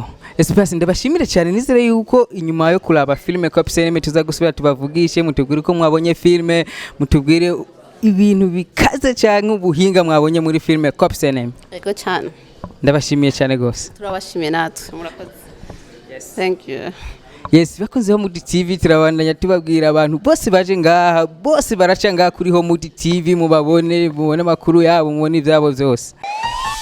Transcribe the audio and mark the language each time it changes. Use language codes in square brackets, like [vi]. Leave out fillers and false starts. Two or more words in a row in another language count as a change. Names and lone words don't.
[rn] Esperance ndabashimire cyane, nizere yuko inyuma yo kuraba filme Cops Enemy tuzagusubira tubavugishe, mutubwire ko mwabonye filme, mutubwire ibintu bikaze cyane ubuhinga mwabonye muri filme Cops Enemy. Ego cyane. Ndabashimiye cyane gose. Turabashimiye natwe. Murakoze. [en] Yes. Thank you. [rn] Yes, bakunze Homewood TV turabandanya tubabwira abantu bose baje ngaha, bose baraca ngaha kuri Homewood TV mubabone, mubone makuru yabo, mubone ibyabo byose.